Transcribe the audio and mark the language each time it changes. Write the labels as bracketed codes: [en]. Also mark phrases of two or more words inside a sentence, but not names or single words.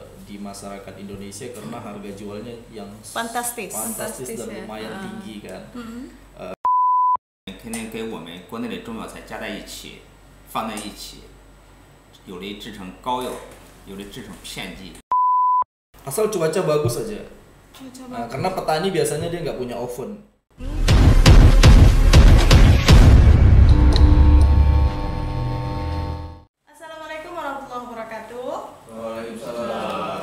[id] di masyarakat Indonesia karena harga jualnya yang fantastis dan lumayan tinggi kan. [zh] 天天给我们国内的中药材加在一起，放在一起，有的制成膏药，有的制成片剂。 [id] Asal cuaca bagus aja. Nah, karena petani biasanya dia nggak punya oven. [ar] السلام عليكم ورحمة الله وبركاته. Waalaikumsalam.